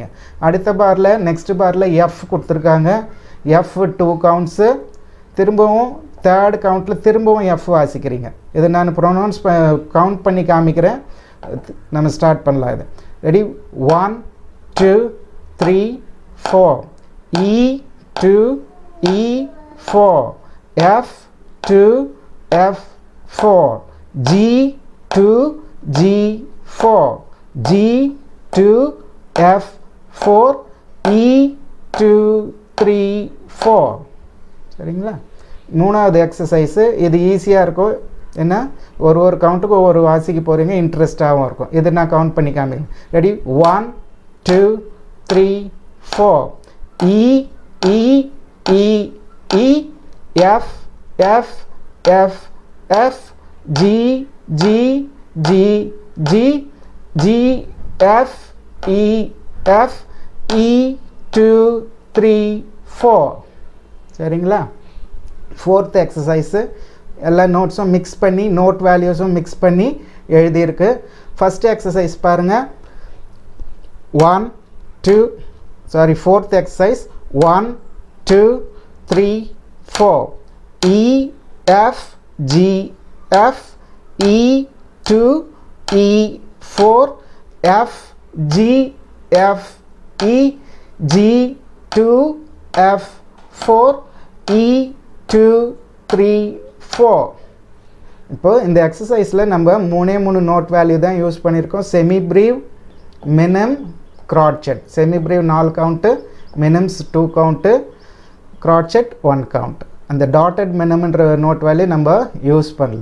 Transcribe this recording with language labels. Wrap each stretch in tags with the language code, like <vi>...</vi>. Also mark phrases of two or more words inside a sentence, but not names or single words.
<ta>அடுத்த பாரில்</ta> <en>next bar</en> <ta>எஃப் கொடுத்துருக்காங்க. எஃப் 2 கவுண்ட்ஸு, திரும்பவும் 3rd கவுண்ட்டில் திரும்பவும் எஃப் வாசிக்கிறீங்க. இதை நான்</ta> <en>pronounce count</en> <ta>பண்ணி காமிக்கிறேன். நம்ம ஸ்டார்ட் பண்ணலாம். இது ரெடி? 1 2 3 4 E 2 E 4 F 2 F 4 G 2 G 4 G 2 F 4 E 2 3 4. சரிங்களா? 3வது எக்ஸசைஸு. இது ஈஸியாக இருக்கும். என்ன, ஒரு கவுண்ட்டுக்கு ஒவ்வொரு வாசிக்க போகிறீங்க, இன்ட்ரெஸ்டாகவும் இருக்கும். இது நான் கவுண்ட் பண்ணி காமிக்கிறேன். ரெடி? 1 2, 3, 4. E, E, E, E, F, F, F, F, G, G, G, G, G, F, E, F, E, 2, 3, 4. சரிங்களா?</ta> <en>fourth exercise</en> <ta>எல்லா நோட்ஸும் மிக்ஸ் பண்ணி</ta> <en>note values</en> <ta>மிக்ஸ் பண்ணி எழுதியிருக்கு.</ta> <en>first exercise</en> <ta>பாருங்கள். 1, 2,</ta> <en>sorry, fourth exercise.</en> <ta>1, 2, 3, 4. E, F, G, F, E, 2, E, 4, F, G, F, E, G, 2, F, 4, E, 2, 3, 4. இப்போ இந்த எக்ஸசைஸில் நம்ம 3</ta> <en>note value</en> <ta>தான் யூஸ் பண்ணியிருக்கோம்.</ta> <en>semi breve, minim, crotchet.</en> <ta>செமி ப்ரீவ் 4 கவுண்ட்டு, மினிம்ஸ் 2 கவுண்ட்டு, க்ராட்செட் 1 கவுண்ட். அந்த</ta> <en>dotted minim note value</en> <ta>நம்ம யூஸ் பண்ணல.</ta>